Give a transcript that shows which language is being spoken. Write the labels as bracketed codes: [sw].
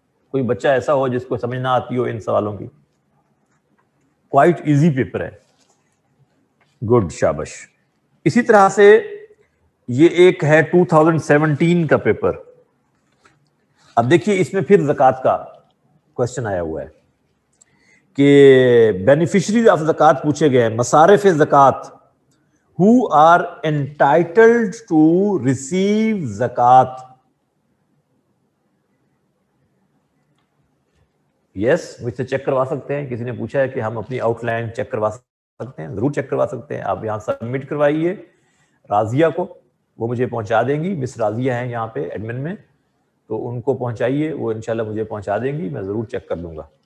[ur] کوئی بچہ ایسا ہو جس کو سمجھ نہ آتی ہو ان سوالوں کی؟ [en] quite easy [ur] پیپر ہے. گڈ, شابش. اسی طرح سے یہ ایک ہے 2017 کا پیپر. اب دیکھیے اس میں پھر زکوٰۃ کا کوشچن آیا ہوا ہے کہ بینیفیشریز آف زکوٰۃ پوچھے گئے ہیں. مصارف زکوٰۃ, [en] who are entitled to receive زکوٰۃ. [ur] یس, مجھ سے چیک کروا سکتے ہیں. کسی نے پوچھا ہے کہ ہم اپنی آؤٹ لائن چیک کروا سکتے ہیں. ضرور چیک کروا سکتے ہیں. آپ یہاں سبمٹ کروائیے راضیہ کو, وہ مجھے پہنچا دیں گی. مس راضیہ ہیں یہاں پہ ایڈمن میں, تو ان کو پہنچائیے, وہ انشاءاللہ مجھے پہنچا دیں گی, میں ضرور چیک کر لوں گا.